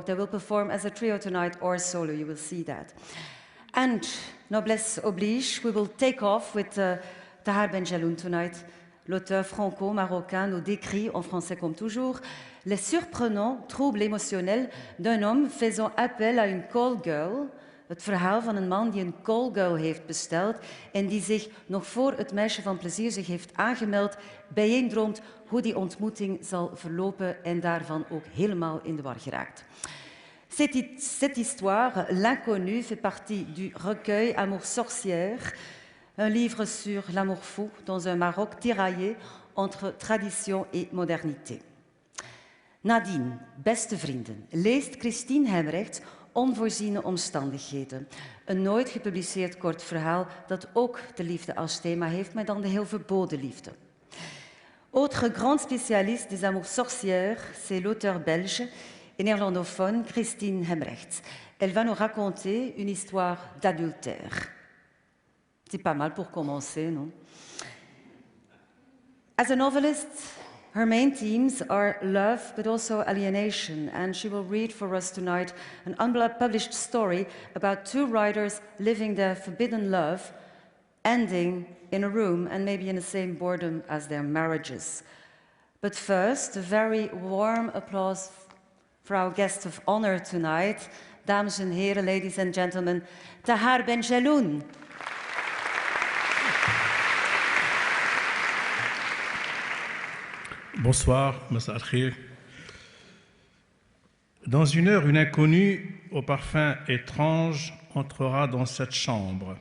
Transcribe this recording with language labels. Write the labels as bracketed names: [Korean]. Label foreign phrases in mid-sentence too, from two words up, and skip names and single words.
[English] They will perform as a trio tonight or solo, you will see that. And [French] noblesse oblige, [English] we will take off with Tahar Ben Jelloun tonight. [French] L'auteur franco-marocain nous décrit, en français comme toujours, les surprenants troubles émotionnels d'un homme faisant appel à une [English] call girl. [Dutch] Het verhaal van een man die een callgirl heeft besteld en die zich nog voor het meisje van plezier zich heeft aangemeld, bijeendroomt hoe die zal verlopen en daarvan ook helemaal in de war geraakt. [French] Cette histoire, L'inconnu, fait partie du recueil Amour sorcière, un livre sur l'amour fou dans un Maroc tiraillé entre tradition et modernité. [Dutch] Nadien, beste vrienden, leest Christine Hemrecht Onvoorziene omstandigheden. Een nooit gepubliceerd kort verhaal dat ook de liefde als thema heeft, maar dan de heel verboden liefde. [French] Autre grand spécialiste des amours sorcières, c'est l'auteur belge et néerlandophone Christine Hemrecht. Elle va nous raconter une histoire d'adultère. C'est pas mal pour commencer, non? [English] As a novelist, her main themes are love, but also alienation, and she will read for us tonight an unpublished story about two writers living their forbidden love, ending in a room and maybe in the same boredom as their marriages. But first, a very warm applause for our guest of honor tonight, [Dutch] dames en heren, [English] ladies and gentlemen, Tahar Ben Jelloun. [French] Bonsoir, [Arabic] مساء الخير. [French] Dans une heure, une inconnue au parfum étrange entrera dans cette chambre.